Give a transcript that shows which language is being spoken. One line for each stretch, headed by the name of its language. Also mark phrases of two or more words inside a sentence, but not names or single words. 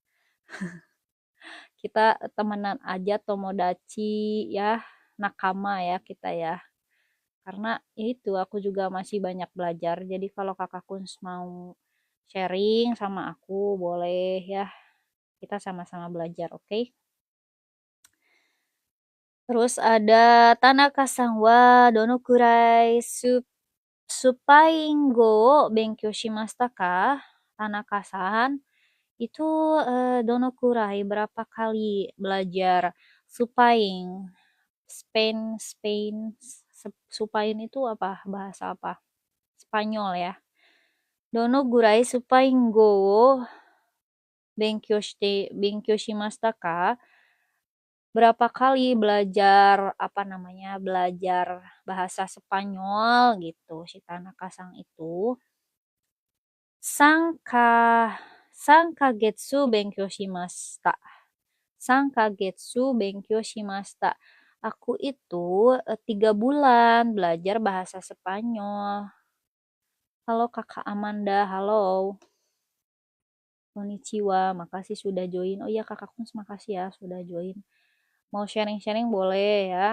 Indonesian: Kita temenan aja, tomodachi ya, nakama ya kita ya. Karena itu aku juga masih banyak belajar. Jadi kalau Kakak Kuns mau sharing sama aku boleh ya. Kita sama-sama belajar, oke? Terus ada
Japanese: 田中さんはどのくらいスペイン語勉強しましたか?
Indonesian: Tanaka-san itu donokurai berapa kali belajar supain? Supain itu apa? Bahasa apa? Spanyol ya.
Japanese: どのくらいスペイン語勉強しましたか?
Indonesian: Berapa kali belajar belajar bahasa Spanyol gitu si Tanaka-san itu.
Japanese: 三ヶ月勉強しました. 三ヶ月勉強しました.
Indonesian: Aku itu 3 bulan belajar bahasa Spanyol. Halo Kakak Amanda, halo. Konnichiwa, makasih sudah join. Oh iya Kakak Kuns, makasih ya sudah join. Mau sharing-sharing boleh ya.